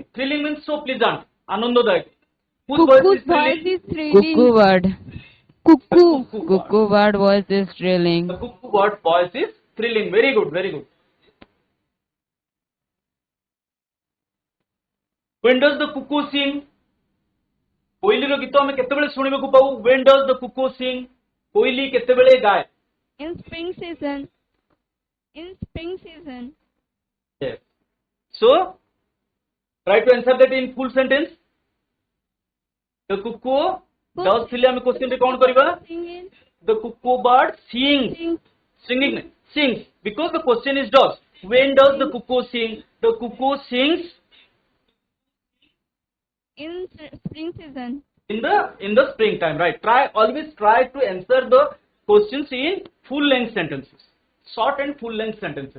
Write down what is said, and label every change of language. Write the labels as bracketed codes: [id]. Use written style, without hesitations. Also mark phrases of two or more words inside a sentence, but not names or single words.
[en] Thrilling means so pleasant, anandadak. Whose voice is thrilling? Cuckoo bird. Cuckoo bird voice is thrilling. The cuckoo bird voice is thrilling. Very good, very good. When does the cuckoo sing? [or] କୋଇଲିର ଗୀତ ଆମେ କେତେବେଳେ ଶୁଣିବାକୁ ପାଉ? [en] When does the cuckoo sing? [or] କୋଇଲି କେତେବେଳେ ଗାଏ? [en] In spring season. In spring season. Yes. So, try to answer that in full sentence. The cuckoo does [or] ଥିଲେ ଆମେ question ରେ କ'ଣ କରିବା? [en] Singing. The cuckoo bird sings. Singing. Sings. Because the question is does. When does the cuckoo sing? The cuckoo sings In spring season. in the springtime, right? Always try to answer the questions in full length sentences, short and full length sentences.